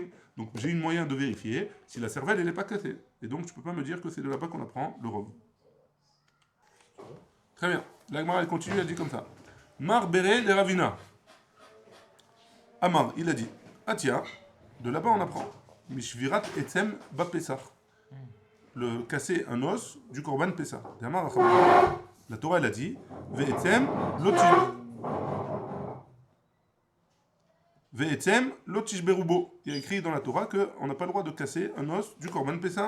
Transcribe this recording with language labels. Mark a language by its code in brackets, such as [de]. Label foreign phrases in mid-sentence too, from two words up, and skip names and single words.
[fr] Donc j'ai une moyen de vérifier si la cervelle elle n'est pas cassée. Et donc tu ne peux pas me dire que c'est de là-bas qu'on apprend le rov. Très bien. La Gemara elle continue, elle dit comme ça. [he] מר בריה דרבינא. אמר, [fr] il a dit. Ah tiens, de là-bas on apprend. [he] משבירת עצם בפסח. [fr] Le casser un os du [he] קרבן פסח. [fr] La Torah elle a dit [he] ועצם לא תשברו בו. [fr] Il y a écrit dans la Torah qu'on n'a pas le droit de casser un os du [he] קרבן פסח.